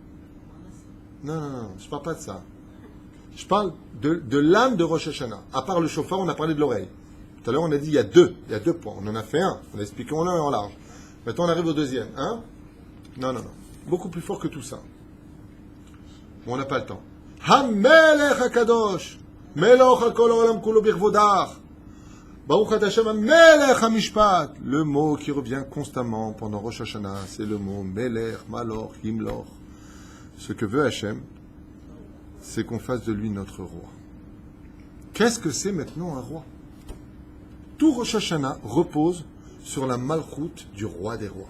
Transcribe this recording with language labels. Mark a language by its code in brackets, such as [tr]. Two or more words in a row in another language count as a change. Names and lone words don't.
[fr] Non, je ne parle pas de ça. Je parle de l'âme de Rosh Hashanah. À part le shofar, on a parlé de l'oreille. Tout à l'heure, on a dit il y a deux points. On en a fait un. On a expliqué en long et en large. Maintenant, on arrive au deuxième. Hein? Non. Beaucoup plus fort que tout ça. Bon, on n'a pas le temps. [he] המלך הקדוש. מלוך על כל העולם כולו בכבודך. ברוך אתה השם המלך המשפט. [fr] Le mot qui revient constamment pendant Rosh Hashanah, c'est le mot melech, malor, himlor. Ce que veut Hashem, c'est qu'on fasse de lui notre roi. Qu'est-ce que c'est maintenant un roi? Tout Rosh Hashanah repose sur la malchoute du roi des rois.